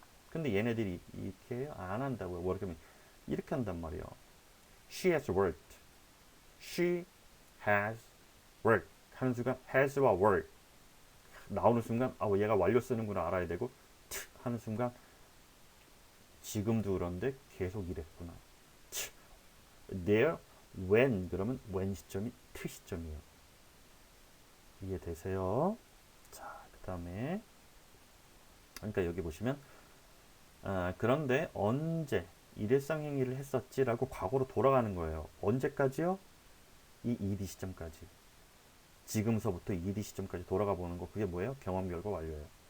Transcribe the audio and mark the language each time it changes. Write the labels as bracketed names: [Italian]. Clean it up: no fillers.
[Korean] 근데 얘네들이 이렇게 안 한다고요. 뭐 이렇게 한단 말이에요. [English] She has worked. She has worked [Korean] 하는 순간 has와 work 나오는 순간 얘가 완료 쓰는구나 알아야 되고 하는 순간 지금도 그런데 계속 이랬구나. there when 그러면 when 시점이 to 시점이에요. 이해되세요? 자, 그 다음에 그러니까 여기 보시면 그런데 언제 일회성 행위를 했었지라고 과거로 돌아가는 거예요. 언제까지요? 이 ed 시점까지. 지금서부터 ed 시점까지 돌아가 보는 거 그게 뭐예요? 경험 결과 완료예요.